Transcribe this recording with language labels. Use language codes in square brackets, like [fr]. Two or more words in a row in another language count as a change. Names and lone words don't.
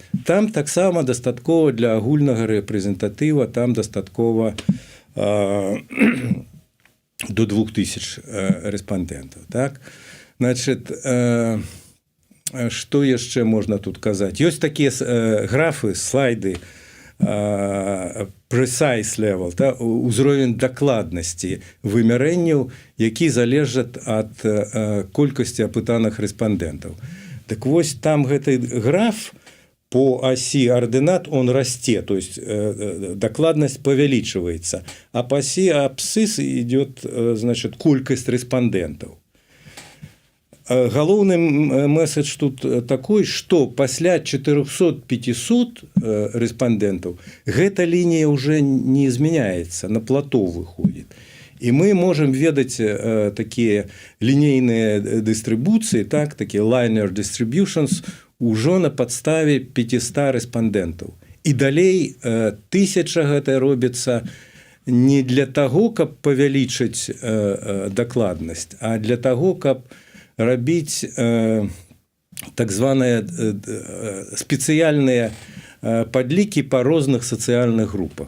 [be] Там таксама дастаткова для агульнага рэпрэзентатыва, там дастаткова до 2000 рэспандэнтаў. Так? Значит, што яшчэ можна тут казаць? Ёсць такія графы, слайды, [en] precise level, [be] та, узровень дакладнасці вымярэнняў, які залежаць ад колькасці апытаных рэспандэнтаў. Так вось там гэты граф [ru] по оси ординат он расте, то есть докладность повеличивается, а по оси абсцисс идет, значит, колькость респондентов. [be] Галоўны месседж тут такой, што пасля 400-500 рэспандэнтаў гэта лінія ўжо не змяняецца, на плато выходзіць. І мы можам ведаць такія лінейныя дыстрыбуцыі, так, такія [en] linear distributions, [be] ужо на падставе 500 рэспандэнтаў. І далей 1000 гэта робіцца не для таго, каб павялічыць дакладнасць, а для таго, каб рабіць так званыя спецыяльныя падлікі па розных сацыяльных групах.